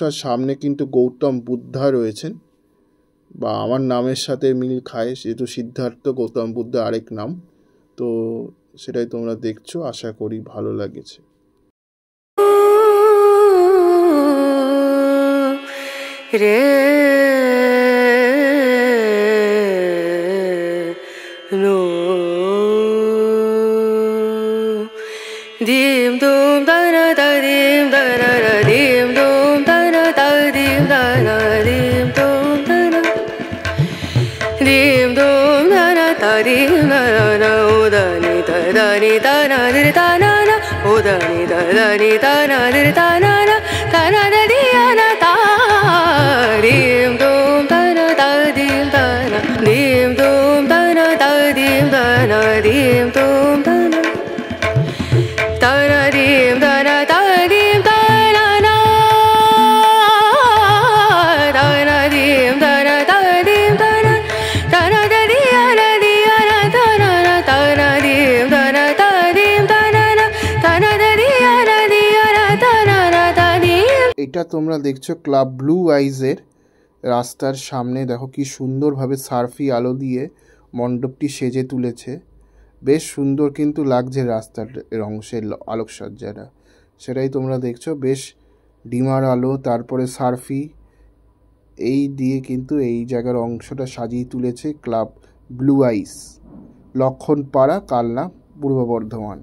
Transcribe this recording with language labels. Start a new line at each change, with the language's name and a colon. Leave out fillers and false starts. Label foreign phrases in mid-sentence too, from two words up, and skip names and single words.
Bangla: আর সামনে কিন্তু গৌতম বুদ্ধা রয়েছেন, বা আমার নামের সাথে মিল খায়, যেহেতু সিদ্ধার্থ গৌতম বুদ্ধ আরেক নাম। তো সেটাই তোমরা দেখছো, আশা করি ভালো লাগেছে। রে নো dim dum da na da dim da na na dim dum da na da dim da na dim dum da na dim dum da na da dim da na o da ni da na di da na na o da ni da na di da na da di na ta dim dum da na da dim da na dim dum da na da dim da na dim dum da na da na dim da na da dim da na na da na dim da na da dim da na da na da di na da na da na dim da na da dim da na da na da di na da na da dim। এটা তোমরা দেখছো ক্লাব ব্লু আইজের রাস্তার সামনে। দেখো কি সুন্দরভাবে সার্ফি আলো দিয়ে মণ্ডপটি সেজে তুলেছে, বেশ সুন্দর কিন্তু লাগছে রাস্তার অংশের আলোকসজ্জাটা, সেটাই তোমরা দেখছো। বেশ ডিমার আলো, তারপরে সার্ফি, এই দিয়ে কিন্তু এই জায়গার অংশটা সাজিয়ে তুলেছে ক্লাব ব্লু আইস, লক্ষণপাড়া, কালনা, পূর্ব বর্ধমান।